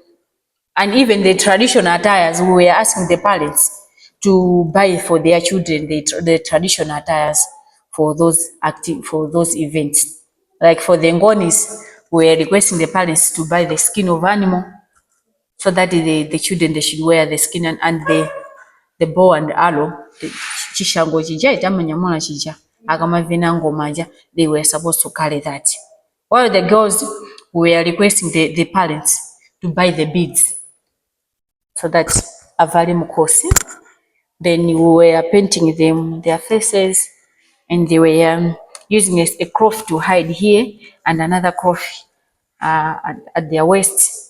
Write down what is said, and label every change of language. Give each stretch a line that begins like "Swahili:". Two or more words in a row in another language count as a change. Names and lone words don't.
English: So And even the traditional attires, we were asking the parents to buy for their children the traditional attires for those events. Like for the Ngonis, we were requesting the parents to buy the skin of animal so that the children they should wear the skin and the bow and arrow,
Nyanja: chishango chija itamanya mwana chija akamavina ngomaja,
English: they were supposed to carry that. While the girls were requesting the parents to buy the beads so that
Nyanja: avali mukosi.
English: Then we were painting them their faces, and they were using a cloth to hide here and another cloth at their waist.